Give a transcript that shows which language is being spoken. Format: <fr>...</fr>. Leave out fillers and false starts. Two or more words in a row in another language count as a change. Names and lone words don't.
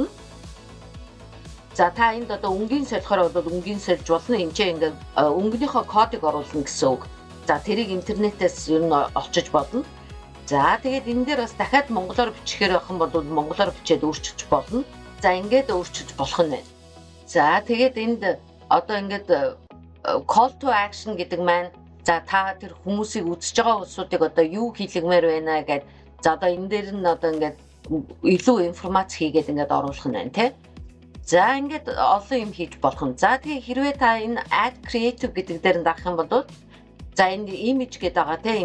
<mn>За та энд одоо өнгийн солихоор бол өнгийн сольж болно. Энд чинь ингээд өнгөнийхөө кодыг оруулна гэсэн үг. За тэрийг интернетээс ер нь олчиж болно. За тэгээд энэ дээр бас дахиад монголоор бичихээр байх юм бол монголоор бичээд өөрчилж болно. За ингээд өөрчилж болох нь байна. За тэгээд энд одоо ингээд</mn> <en>call to action</en> <mn>гэдэг маань за та тэр хүмүүсийг үзэж байгаа улсуудыг одоо юу хийлгмээр байна гэдэг. За одоо энэ дээр нь одоо ингээд илүү информац хийгээд ингээд оруулах нь байна тий. За ингээд олон юм хийж болох нь. За тэгээ хэрвээ та энэ</mn> <en>add creative</en> <mn>гэдэг дээр нь дарах юм бол за энд image гэдэг байгаа тий.</mn>